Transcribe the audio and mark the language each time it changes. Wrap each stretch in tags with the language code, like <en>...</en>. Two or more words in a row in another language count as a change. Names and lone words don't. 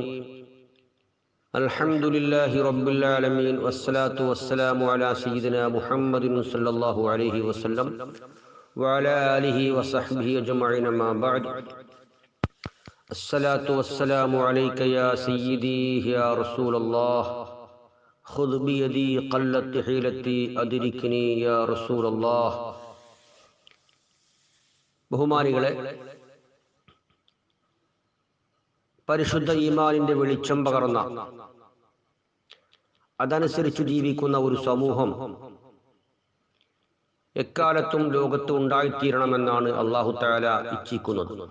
<ar>الحمد لله رب العالمين والصلاة والسلام على سيدنا محمد صلى الله عليه وسلم وعلى آله وصحبه أجمعين. ما بعد. الصلاة والسلام عليك يا سيدي يا رسول الله. خذ بيدي قلت حيلتي أدركني يا رسول الله.</ar> <ml>ബഹുമാനികളെ, പരിശുദ്ധ ഈമാനിന്റെ വെളിച്ചം പകർന്ന അതനുസരിച്ച് ജീവിക്കുന്ന ഒരു സമൂഹം എക്കാലത്തും ലോകത്ത് ഉണ്ടായിത്തീരണമെന്നാണ്</ml> <ar>الله تعالى</ar> <ml>ഇച്ഛിക്കുന്നത്.</ml>